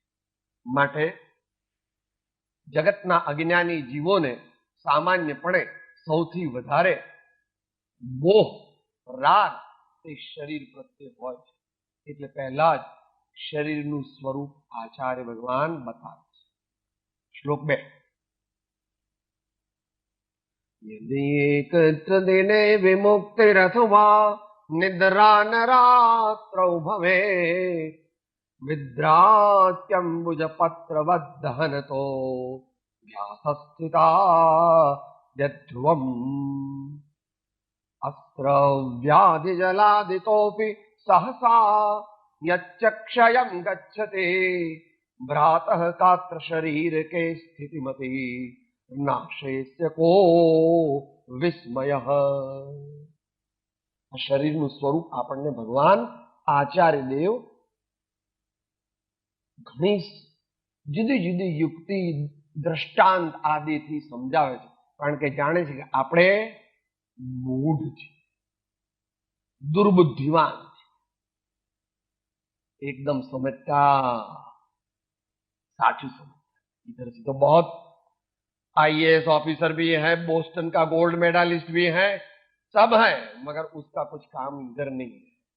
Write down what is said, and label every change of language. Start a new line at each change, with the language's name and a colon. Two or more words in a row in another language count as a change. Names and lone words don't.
Gujarati: માટે જગતના અજ્ઞાની જીવોને સામાન્યપણે સૌથી વધારે મોહ, રાગ તે શરીર પ્રત્યે હોય છે. એટલે પહેલા જ શરીરનું સ્વરૂપ આચાર્ય ભગવાન બતાવે છે. શ્લોક 2,
Sanskrit: यदि एकत्र दिने विमुक्तिरथवा निद्रा नरात्रौ भवे, विद्रात्यम्बुज पत्रवद्दहनतो व्यासस्थिता यद्ध्रुवम्, अस्त्रव्याधिजलादितोऽपि सहसा यच्चक्षयं गच्छति, भ्रातः कात्र शरीरके स्थितिमति नाशेस्य को विस्मयः.
Gujarati: शरीरનું સ્વરૂપ આપણને ભગવાન આચાર્ય દેવ ઘણી જુદી જુદી યુક્તિ, દ્રષ્ટાંત આદિથી સમજાવે છે. કારણ કે જાણે છે કે આપણે મૂઢ છીએ,
Hindi: दुर्बुद्धिमान, एकदम समझता, साचू समझता. इधर से तो बहुत आईएएस ऑफिसर भी है, बोस्टन का गोल्ड मेडलिस्ट भी है, सब है, मगर उसका कुछ काम इधर नहीं है.